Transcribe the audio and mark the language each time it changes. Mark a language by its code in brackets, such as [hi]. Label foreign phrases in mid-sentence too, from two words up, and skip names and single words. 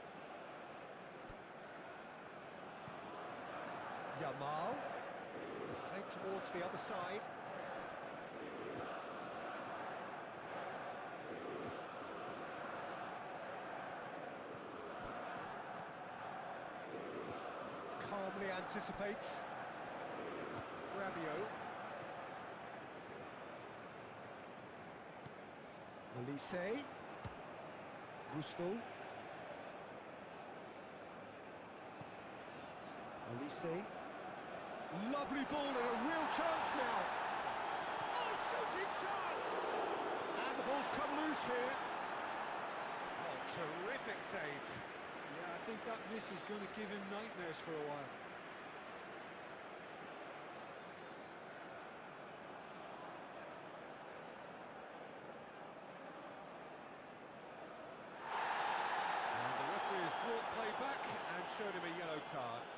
[en] Yamal. Played towards the other side. Calmly anticipates. Rabiot. Olise. Gusto. Olise. Lovely ball and a real chance now. Oh, shooting chance! And the ball's come loose here. Oh, terrific save. Yeah, I think that miss is going to give him nightmares for a while. And the referee has brought play back and shown him a yellow card.